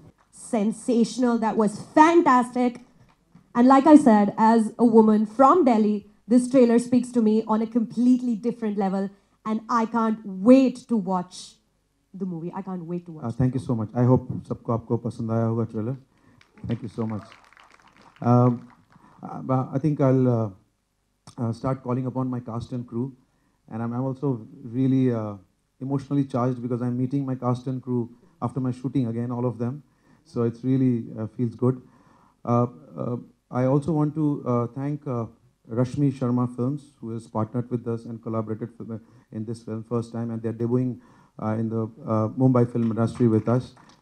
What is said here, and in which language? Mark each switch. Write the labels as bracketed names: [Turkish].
[English] Sensational. That was fantastic. And like I said, as a woman from Delhi, this trailer speaks to me on a completely different level. And I can't wait to watch the movie. I can't wait to watch. Thank you so much. I hope [Hindi] सबको आपको पसंद आया होगा trailer. [English] Thank you so much. I think I'll start calling upon my cast and crew, and I'm also really emotionally charged because I'm meeting my cast and crew after my shooting again, all of them. So it's really feels good. I also want to thank Rashmi Sharma Films, who has partnered with us and collaborated in this film first time, and they're debuting in the Mumbai film industry with us.